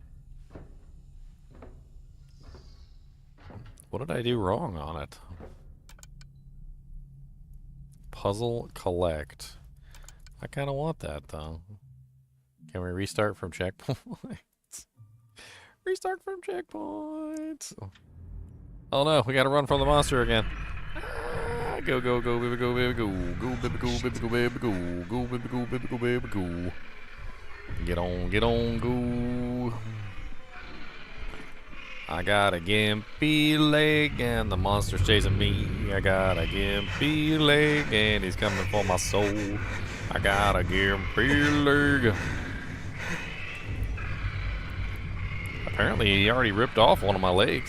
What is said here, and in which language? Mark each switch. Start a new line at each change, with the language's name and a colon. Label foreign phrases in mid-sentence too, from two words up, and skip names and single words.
English: What did I do wrong on it? Puzzle collect. I kind of want that though. Can we restart from checkpoint? Restart from checkpoint. Oh no, we gotta run from the monster again. Go, go, go, baby, go, baby, go. Go, baby, go, baby, go, baby, go. Go, baby, go, baby, go, baby, go. Get on, go. I got a gimpy leg and the monster's chasing me. I got a gimpy leg and he's coming for my soul. I got a gimpy leg. Apparently he already ripped off one of my legs.